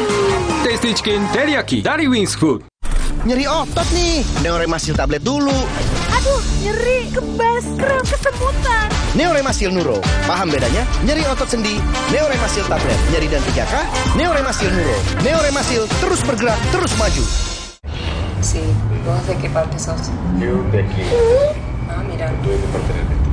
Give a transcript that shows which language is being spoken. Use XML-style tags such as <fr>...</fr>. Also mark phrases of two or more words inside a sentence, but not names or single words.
<id>Tasty Chicken Teriyaki dari Wings Food. Nyeri otot nih, Neoremasil tablet dulu. Aduh, nyeri, kebas, kram, kesemutan. Neoremasil Nuro, paham bedanya? Nyeri otot sendi, Neoremasil tablet. Nyeri dan 3K, Neoremasil Nuro. Neoremasil terus bergerak, terus maju.</id> <es>Sí, vos de qué parte sos? Yo de aquí. Ah, mira. Tú de parte del norte.</es>